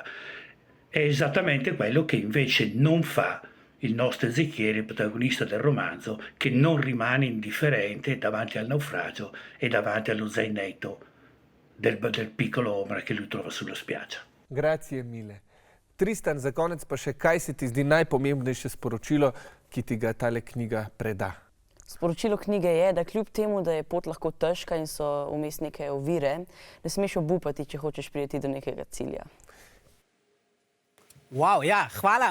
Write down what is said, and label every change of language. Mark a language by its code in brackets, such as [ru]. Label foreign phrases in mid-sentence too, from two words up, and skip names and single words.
[it] È esattamente quello che invece non fa il nostro Ezechiele, il protagonista del romanzo, che non rimane indifferente davanti al naufragio e davanti allo zainetto del piccolo Omar che lui trova sulla spiaggia. Grazie mille. [sl] Tristan, za konec pa še, kaj se ti zdi najpomembnejše sporočilo, ki ti ga tale knjiga preda? Sporočilo knjige je, da kljub temu, da je pot lahko težka in so vmes neke ovire, ne smeš obupati, če hočeš priti do nekega cilja. Wow, ja, hvala.